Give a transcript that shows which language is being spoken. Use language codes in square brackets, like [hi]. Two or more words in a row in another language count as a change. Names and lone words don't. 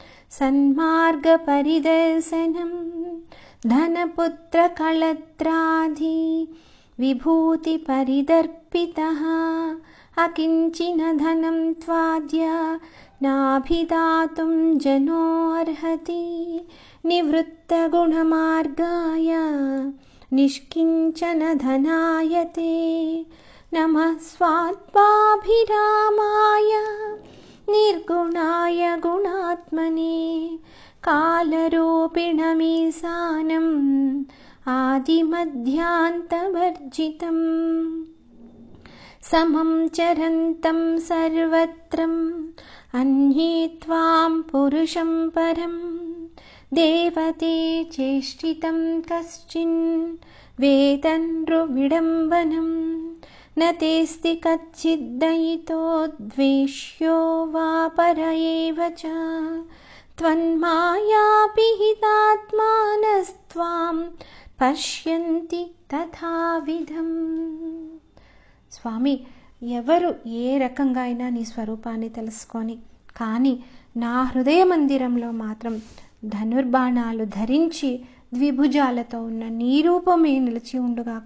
[sa] సన్మార్గపరిదర్శనం ధనపుత్రకళత్రాధి విభూతి పరిదర్పితః అకించిన ధనం త్వాద్య నాభిదాతుం జనోర్హతి నివృత్తగుణమార్గాయ నిష్కించన ధనాయతే నమః స్వాత్మాభిరామాయ निर्गुणाय गुणात्मने कालरूपिणमीशानम् आदिमध्यान्तवर्जितम् समं चरन्तं सर्वत्रम् अन्ये त्वां पुरुषं परं देवते चेष्टितं कश्चिन् वेदनृविडम्बनम् न तेस्ति कच्चिद्दयितो द्वेष्यो वा पर एव च त्वन्मायापिहितात्मानस्त्वां పశ్యంతి తథావిధం. [te] స్వామి, ఎవరు ఏ రకంగా అయినా నీ స్వరూపాన్ని తెలుసుకొని, కానీ నా హృదయ మందిరంలో మాత్రం ధనుర్బాణాలు ధరించి ద్విభుజాలతో ఉన్న నీ రూపమే నిలిచి ఉండుగాక.